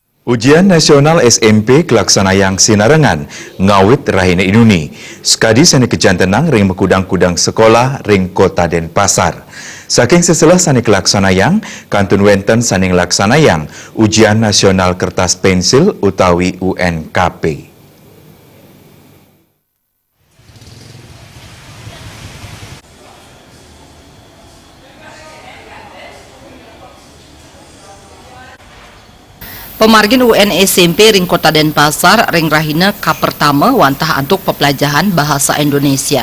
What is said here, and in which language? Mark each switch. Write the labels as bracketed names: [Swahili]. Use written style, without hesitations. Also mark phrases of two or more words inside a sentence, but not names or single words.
[Balinese] Ujian nasional SMP Kelaksanayang Sinarengan ngawit rahina inuni. Sekadi sani kejantenang ring mekudang-kudang sekolah ring kota Denpasar. Saking seselah sani Kelaksanayang, kantun wenten sani Kelaksanayang ujian nasional kertas pensil utawi UNKP. Pemargin UN SMP ring kota Denpasar ring rahina ka pertama wantah antuk pepelajaran bahasa Indonesia.